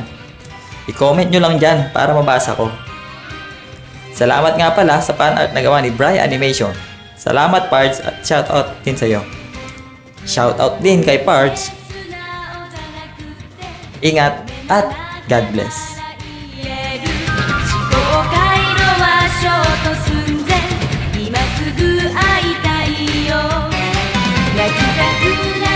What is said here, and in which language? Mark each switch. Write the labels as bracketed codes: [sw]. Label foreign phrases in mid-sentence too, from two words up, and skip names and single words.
[tl] I-comment nyo lang dyan para mabasa ko. Salamat nga pala sa [en] fan art [tl] na gawa ni Brian Animation. Salamat Pards at shoutout din sa'yo. Shoutout din kay Pards. Ingat at [en] God bless. [ja] 思考回路はショート寸前今すぐ会いたいよ泣きたく